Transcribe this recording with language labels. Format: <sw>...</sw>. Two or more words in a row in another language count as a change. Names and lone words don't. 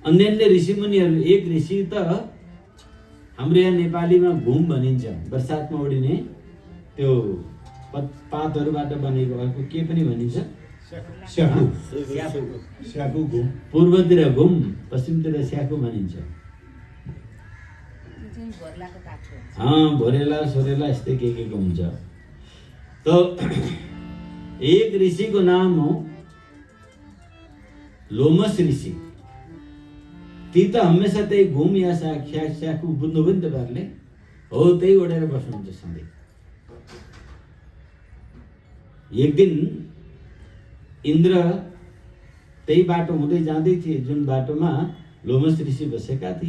<ne>अन्य ऋषिमुनिहरू, एक ऋषि त हाम्रो यहाँ नेपालीमा घुम भनिन्छ, बर्सातमा ओडिने त्यो पातहरूबाट बनेको, अर्को के पनि भनिन्छ, स्याकु घुम। पूर्वतिर घुम, पश्चिमतिर स्याकु भनिन्छ। भोरेला सोरेला यस्तै के हुन्छ। तो एक ऋषि को नाम हो लोमस ऋषि। ती त हमेसा त्यही घुम या स्याकु बुझ्नु पनि तपाईँहरूले हो, त्यही ओढेर बस्नुहुन्छ सधैँ। एक दिन इन्द्र त्यही बाटो हुँदै जाँदै थिए जुन बाटोमा लोमस ऋषि बसेका थिए।</ne>